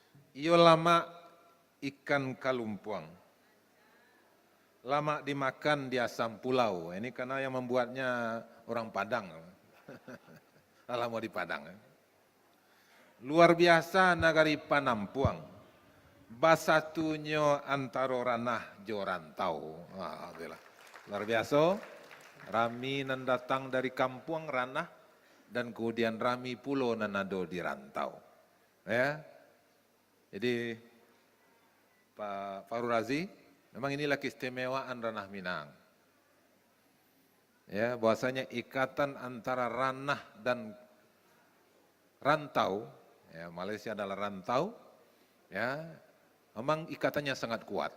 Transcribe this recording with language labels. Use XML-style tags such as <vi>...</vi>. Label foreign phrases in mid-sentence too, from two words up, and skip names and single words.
<min>Iyo lama ikan kalumpuang, lama dimakan di asam pulau.</min> <id>Ini karena yang membuatnya orang Padang. Lama di Padang.</id> <min>Luar biasa nagari Panampuang, basatunya antaro ranah jo rantau. Luar biasa, rami nan datang dari kampung ranah, dan kemudian rami pulau nan ado di rantau.</min> <id>Ya, jadi Pak Farul Razi, memang inilah keistimewaan ranah Minang. Ya, bahwasanya ikatan antara ranah dan rantau, ya, Malaysia adalah rantau, ya, memang ikatannya sangat kuat.</id>